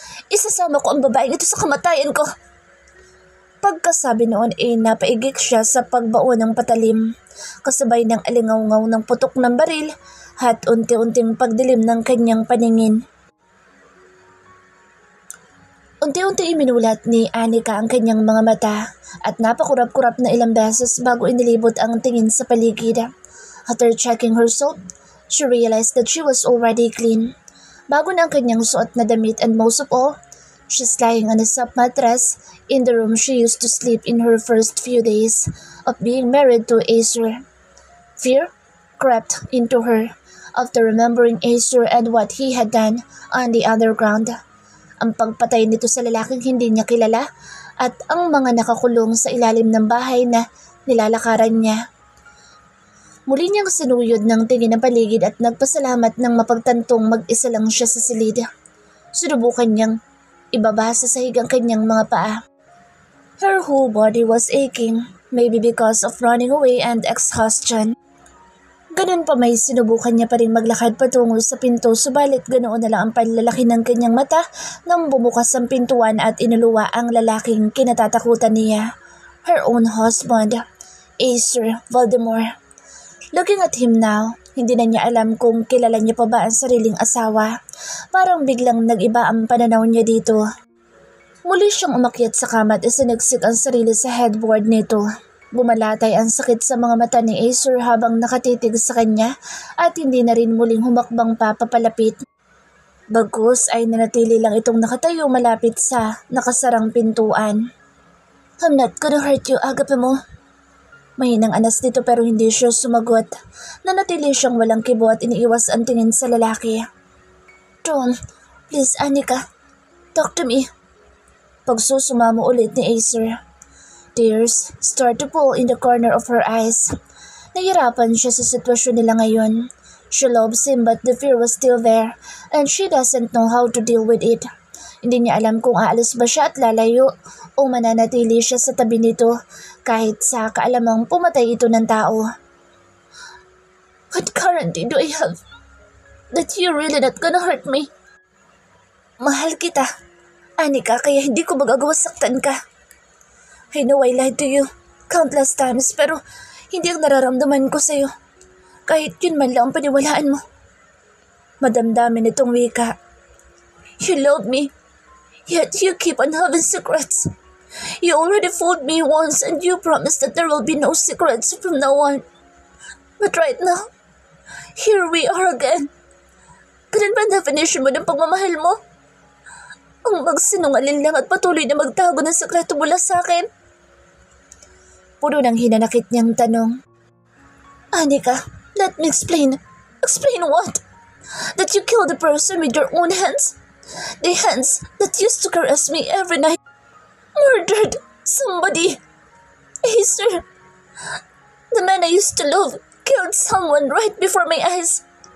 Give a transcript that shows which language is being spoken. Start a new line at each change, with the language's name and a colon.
Filipino: Isasama ko ang babaeng ito sa kamatayan ko. Pagkasabi noon ay napaigik siya sa pagbao ng patalim, kasabay ng alingaw-ngaw ng putok ng baril at unti-unting pagdilim ng kanyang paningin. Unti-unti iminulat ni Anika ang kanyang mga mata at napakurap-kurap na ilang beses bago inilibot ang tingin sa paligid.
English: After checking her soap, she realized that she was already clean.
Filipino: Bago na ang kanyang suot na damit
English: and most of all, she's lying on a soft mattress in the room she used to sleep in her first few days of being married to Acer. Fear crept into her after remembering Acer and what he had done on the underground.
Filipino: Ang pagpatay nito sa lalaking hindi niya kilala at ang mga nakakulong sa ilalim ng bahay na nilalakaran niya. Muli niyang sinuyod ng tingin ng paligid at nagpasalamat nang mapagtantong mag-isa lang siya sa silid. Sinubukan niyang ibaba sa sahig ang kanyang mga paa.
English: Her whole body was aching, maybe because of running away and exhaustion.
Filipino: Ganun pa may sinubukan niya pa rin maglakad patungo sa pinto subalit ganoon na lang ang panlalaki ng kanyang mata nang bumukas ang pintuan at inuluwa ang lalaking kinatatakutan niya.
English: Her own husband, Acer Voldemort. Looking at him now,
Filipino: hindi na niya alam kung kilala niya pa ba ang sariling asawa. Parang biglang nag-iba ang pananaw niya dito. Muli siyang umakyat sa kama at isiniksik ang sarili sa headboard nito. Bumalatay ang sakit sa mga mata ni Acer habang nakatitig sa kanya at hindi na rin muling humakbang pa papalapit. Bagkus ay nanatili lang itong nakatayo malapit sa nakasarang pintuan.
English: "I'm not gonna hurt you, agape mo." Mahinang anas nito pero hindi siya sumagot.
Filipino: Nanatili siyang walang kibo at iniiwas ang tingin sa lalaki.
English: "Don't, please Anika, talk to me." Pagsusumamo ulit ni Acer. Tears start to fall in the corner of her eyes.
Filipino: Nahirapan siya sa sitwasyon nila ngayon.
English: She loves him but the fear was still there and she doesn't know how to deal with it.
Filipino: Hindi niya alam kung aalis ba siya at lalayo o mananatili siya sa tabi nito kahit sa kaalamang pumatay ito ng tao. "What guarantee do I have that you're really not gonna hurt me?" "Mahal kita, Anika, kaya hindi ko magagawa saktan ka.
English: I know I lied to you countless times
Filipino: pero hindi ang nararamdaman ko sa'yo. Kahit yun man lang ang paniwalaan mo." Madamdamin itong wika.
English: "You love me, yet you keep on having secrets. You already fooled me once and you promised that there will be no secrets from now on. But right now, here we are again.
Filipino: Ganun ba ang definition mo ng pagmamahal mo? Ang magsinungaling lang at patuloy na magtago ng sekreto mula sa akin?" Puno ng hinanakit niyang tanong.
English: "Anika, let me explain." "Explain what? That you killed the person with your own hands? The hands that used to caress me every night? Murdered somebody? Acer, the man I used to love, killed someone right before my eyes.